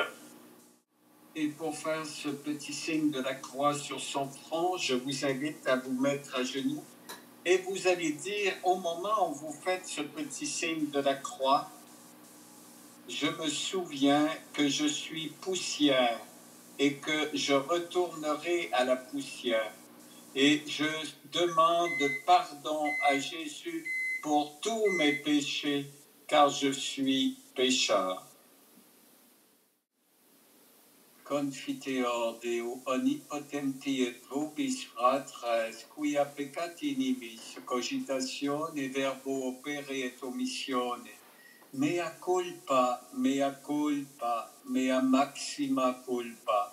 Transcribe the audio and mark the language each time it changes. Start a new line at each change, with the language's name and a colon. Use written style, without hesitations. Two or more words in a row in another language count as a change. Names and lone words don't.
French: Et pour faire ce petit signe de la croix sur son front, je vous invite à vous mettre à genoux et vous allez dire, au moment où vous faites ce petit signe de la croix, je me souviens que je suis poussière et que je retournerai à la poussière. Et je demande pardon à Jésus pour tous mes péchés, car je suis pécheur.
Latin: Confiteor Deo omnipotenti et vobis fratres, quia peccati nibis, cogitatione, verbo opere et omissione, mea culpa, mea culpa, mea maxima culpa.